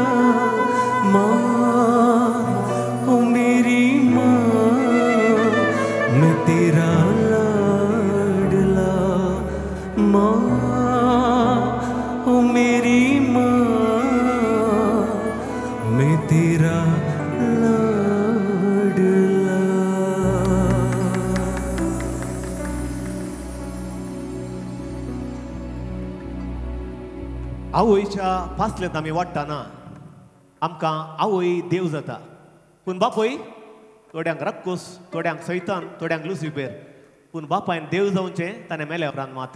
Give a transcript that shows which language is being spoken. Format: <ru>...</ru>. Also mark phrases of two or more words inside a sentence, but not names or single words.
<hi>माँ हो मेरी माँ, मैं तेरा लाडला। माँ हो मेरी माँ, मैं तेरा लाडला।</hi> <kok>आवयच्या फासलेंत आमी वाडटाना आमकां आवय देव जाता, पूण बापय थोड्यांक रक्कूस, थोड्यांक सैतान, थोड्यांक लुसिफेर, पूण बापायन देव जावचें ताणें मेल्या उपरांत मात्र.</kok>